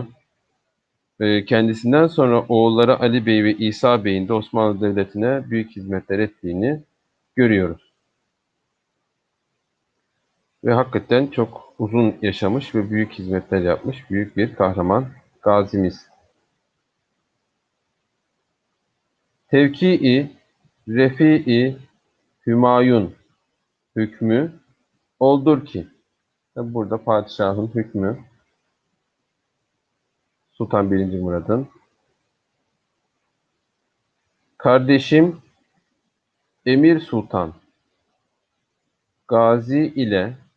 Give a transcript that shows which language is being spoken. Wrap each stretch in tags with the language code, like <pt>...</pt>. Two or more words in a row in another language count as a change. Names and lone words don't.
<tr>Kendisinden sonra oğulları Ali Bey ve İsa Bey'in de Osmanlı Devleti'ne büyük hizmetler ettiğini görüyoruz. Ve hakikaten çok uzun yaşamış ve büyük hizmetler yapmış büyük bir kahraman gazimiz. Tevki-i Refi-i Hümayun hükmü oldur ki, burada padişahın hükmü Sultan 1. Murad'ın kardeşim Emir Sultan Gazi ile</tr>